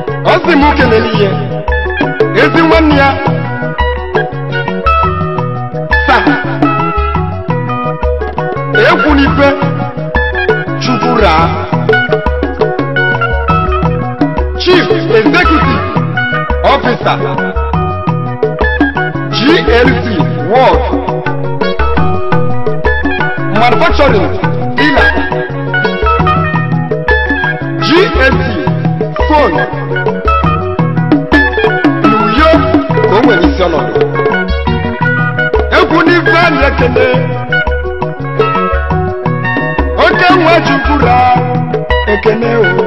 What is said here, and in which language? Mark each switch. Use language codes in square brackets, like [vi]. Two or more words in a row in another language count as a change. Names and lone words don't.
[ig] Ọ sị m kelele ihe. Ezi nwanne ya. Sa. Egwu n'ife. Chukwu raa. [en] Chief Executive Officer, G L C World Manufacturing Dealer, G L C Phone, [ig] N'Uyo ka o nwere isi ọnọdụ. Egwu n'ife anyị ekene. Oke nwa Chukwu raa ekene o.